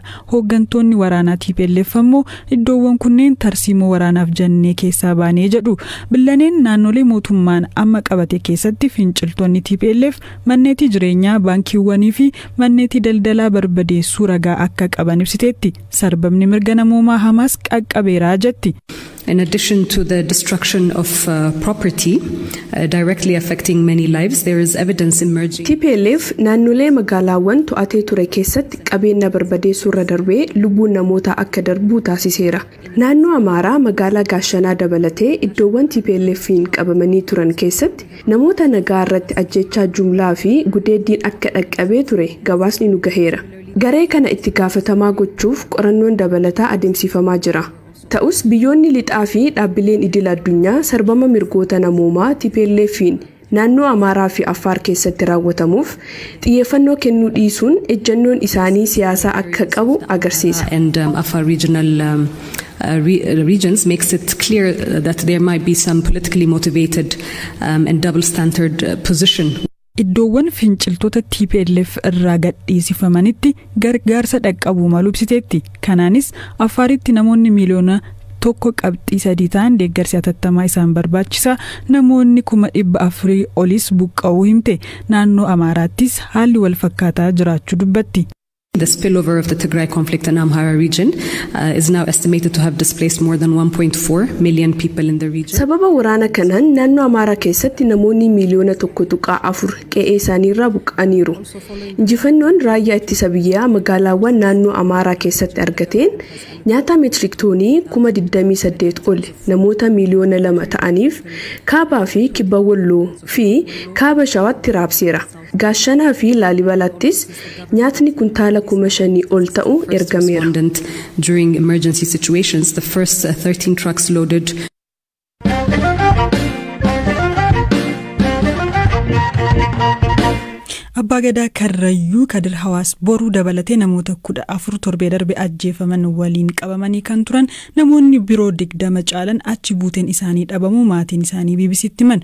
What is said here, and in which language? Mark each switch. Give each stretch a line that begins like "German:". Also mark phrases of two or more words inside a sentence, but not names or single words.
Oromo: Hooggantoonni waraanaa TPLF ammoo iddoowwan kunneen tarsiimoo waraanaaf jennee keessaa baanee jedhu. Billaneen naannolee mootummaan amma qabate keessatti finciltoonni TPLF manneetii jireenyaa baankiiwwanii fi manneetii daldalaa barbadeessuu ragaa akka qaban ibsiteetti. Sarbamni mirga namoomaa Hamaas qaqqabeeraa jetti.
English: In addition to the destruction of property directly affecting many lives, there is evidence emerging.
Oromo: TPLF naannolee magaalaawwan to'atee ture keessatti qabeenya barbadeessuu irra darbee lubbuun namoota akka darbuu taasiseera. Naannoo Amaaraa magaalaa Gaashanaa dabalatee iddoowwan TPLF'n qabamanii turan keessatti namoota nagaa irratti ajjechaa jumlaa fi gudeeddiin akka dhaqqabee ture gabaasni nu gaheera. Garee kana itti gaafatamaa gochuuf qorannoon dabalataa adeemsifamaa jira. Ta'us biyyoonni lixaa fi dhaabbileen idil addunyaa sarbama mirgoota namoomaa TPLF'n naannoo Amaaraa fi Affaar keessatti raawwatamuuf xiyyeeffannoo kennuu dhiisuun ejjennoon isaanii siyaasaa akka qabu agarsiisa.
English: And Afar regional regions makes it clear that there might be some politically motivated and double standard position.
Oromo: Iddoowwan finciltoota TPLF irraa gadhiisifamanitti gargaarsa dhaqqabuu malu ibsiteetti. Kanaanis Affaaritti namoonni miliyoona 1.3 ta'an deeggarsi hatattamaa isaan barbaachisa. Namoonni 400,000 olis buqqa'uu himte. Naannoo Amaaraattis haalli wal fakkaataa jiraachuu dubbatti.
English: The spillover of the Tigray conflict in Amhara region is now estimated to have displaced more than 1.4 million people in the region.
Oromo: Sababa waraana kanaan naannoo Amaaraa keessatti namoonni miliyoona 1.4 qe'ee isaaniirraa buqqa'aniiru. Injifannoon raayyaa ittisa biyyaa magaalaawwan naannoo Amaaraa keessatti argateen nyaata meetirik toonii 28,000 ol namoota miliyoona 2 ta'aniif kaabaa fi kibba Walloo fi kaaba Shawaatti raabseera. Gaashanaa fi Laalibalattis nyaatni kuntaala 5,000 ol ta'u ergameera.
English: During emergency situations, the first 13 trucks loaded
Oromo: Abbaa Gadaa Karrayyuu Kadir Hawaas boruu dabalatee namoota 14 torbee darbe ajjeefaman waliin qabamanii kan turan namoonni biroo 20 caalan achi buuteen isaanii dhabamuu maatiin isaanii BBC'tti himan.